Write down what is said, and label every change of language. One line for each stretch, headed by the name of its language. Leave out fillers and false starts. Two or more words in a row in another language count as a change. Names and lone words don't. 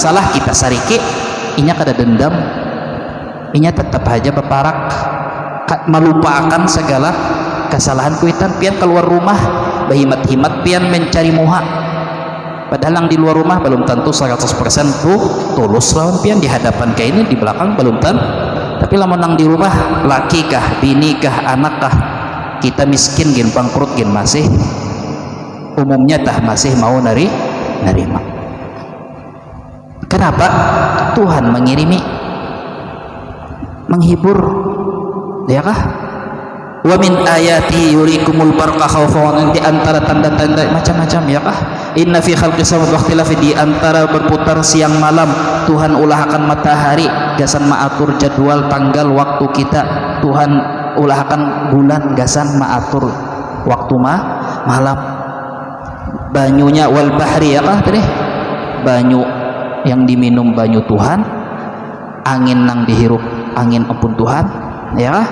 Banjar: salah kita sariki, inya kada dendam, inya tetap aja beparak melupakan segala kesalahan kuitan, pian keluar rumah berhimat-himat pian mencari muha, padahal yang di luar rumah belum tentu 100% tuh tulus lawan pian, di hadapan kayak ini di belakang belum tentu, tapi lamun nang di rumah laki kah bini kah anak kah kita miskin gin bangkrut gin masih umumnya tah masih mau nerima. Kenapa? Tuhan mengirimi menghibur, ya kah?
Arabic: Wa min ayati yurikumul barqa khawfan,
Banjar: di antara tanda-tanda macam-macam, ya kah?
Arabic: Inna fi khalqis samawati wa ikhtilafi,
Banjar: di antara berputar siang malam Tuhan ulahkan matahari, gasan maatur jadwal tanggal waktu kita, Tuhan ulahkan bulan gasan maatur waktu malam, banyunya
Arabic: wal bahri,
Banjar: ya kah tadi banyu yang diminum banyu Tuhan, angin nang dihirup angin ampun Tuhan, ya kah?